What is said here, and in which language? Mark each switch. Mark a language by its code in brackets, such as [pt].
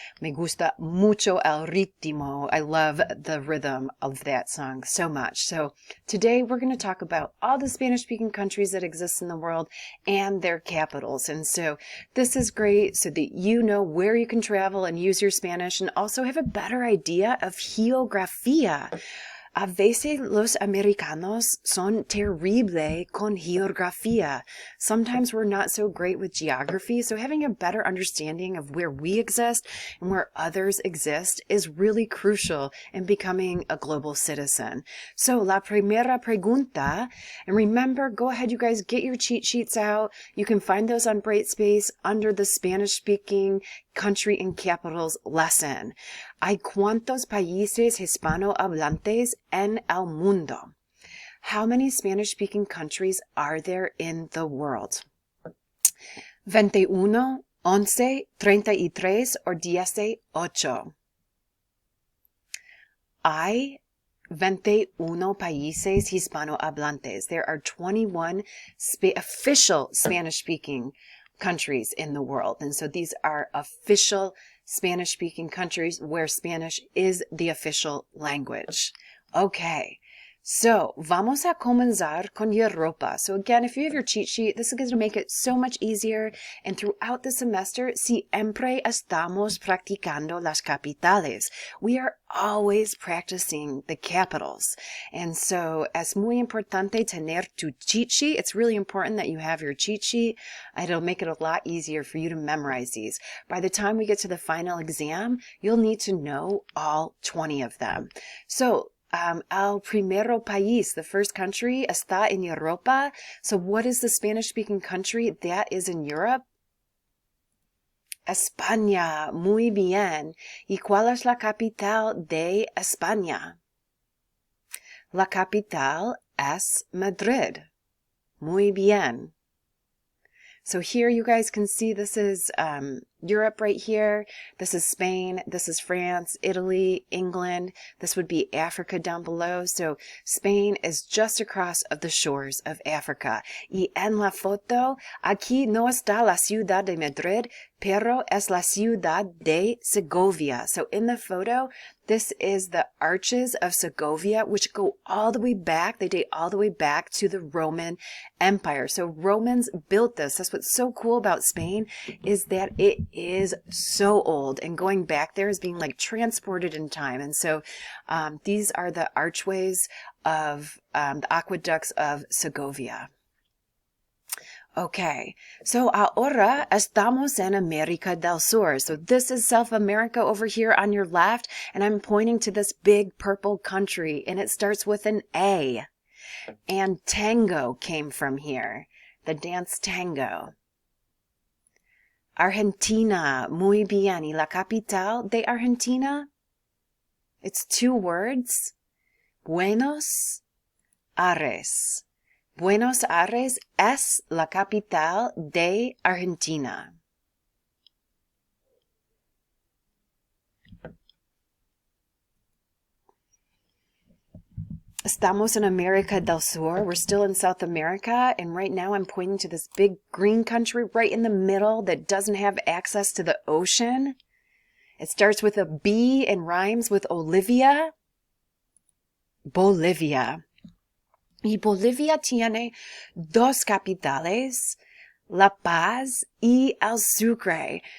[es] Me gusta mucho el ritmo. [en] I love the rhythm of that song so much. So today we're going to talk about all the Spanish-speaking countries that exist in the world and their capitals. And so this is great so that you know where you can travel and use your Spanish and also have a better idea of geografía. [es] A veces los americanos son terrible con geografía. [en] Sometimes we're not so great with geography, so having a better understanding of where we exist and where others exist is really crucial in becoming a global citizen. So, [es] la primera pregunta, [en] and remember, go ahead, you guys, get your cheat sheets out. You can find those on Brightspace under the Spanish-speaking country and capitals lesson. [es] ¿Hay cuántos países hispanohablantes en el mundo? [en] How many Spanish-speaking countries are there in the world? 21, 11, 33 or 18? [es] Hay 21 países hispanohablantes. [en] There are 21 official Spanish-speaking countries in the world. And so these are official Spanish-speaking countries where Spanish is the official language. [es] Okay, so vamos a comenzar con Europa. [en] So again, if you have your cheat sheet, this is going to make it so much easier. And throughout the semester, [es] siempre estamos practicando las capitales. [en] We are always practicing the capitals. [es] And so es muy importante tener tu cheat sheet. [en] It's really important that you have your cheat sheet. It'll make it a lot easier for you to memorize these. By the time we get to the final exam, you'll need to know all 20 of them. [es] So, el primero país, [en] the first country, [es] está en Europa. [en] So what is the Spanish-speaking country that is in Europe? [es] España. Muy bien. ¿Y cuál es la capital de España? La capital es Madrid. Muy bien. [en] So here you guys can see this is Europe right here. This is Spain. This is France, Italy, England. This would be Africa down below. So Spain is just across of the shores of Africa. [es] Y en la foto, aquí no está la ciudad de Madrid, pero es la ciudad de Segovia. [en] So in the photo, this is the Arches of Segovia, which go all the way back. They date all the way back to the Roman Empire. So Romans built this. That's what's so cool about Spain, is that it is so old, and going back there is being like transported in time. And so these are the archways of the aqueducts of Segovia. [es] Okay, so ahora estamos en América del Sur. [en] So this is South America over here on your left, and I'm pointing to this big purple country, and it starts with an A. And tango came from here, the dance tango. [es] Argentina, muy bien. ¿Y la capital de Argentina? [en] It's 2 words. Buenos Aires. [es] Buenos Aires es la capital de Argentina. Estamos en América del Sur. [en] We're still in South America, and right now I'm pointing to this big green country right in the middle that doesn't have access to the ocean. It starts with a B and rhymes with Olivia. Bolivia. [es] Y Bolivia tiene dos capitales, La Paz y El Sucre.